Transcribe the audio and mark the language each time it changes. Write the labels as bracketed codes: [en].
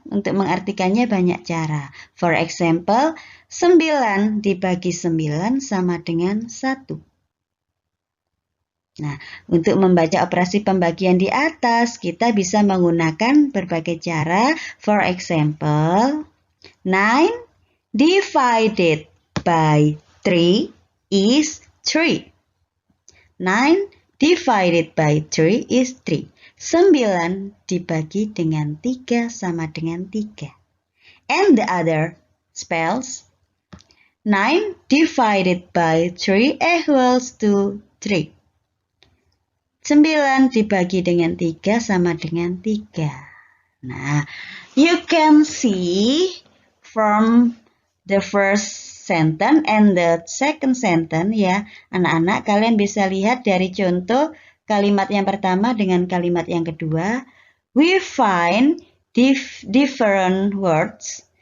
[id] Untuk mengartikannya banyak cara. [en] For example, [id] 9 dibagi 9 sama dengan 1. Nah, untuk membaca operasi pembagian di atas, kita bisa menggunakan berbagai cara. [en] For example, 9 divided by 3 is 3. 9 divided by 3 is 3. [id] 9 dibagi dengan 3 sama dengan 3. [en] And the other spells, 9 divided by 3 equals to 3. [id] 9 dibagi dengan 3 sama dengan 3. [en] Nah, you can see from the first sentence and the second sentence ya. [id] Anak-anak, kalian bisa lihat dari contoh kalimat yang pertama dengan kalimat yang kedua. [en] We find different words.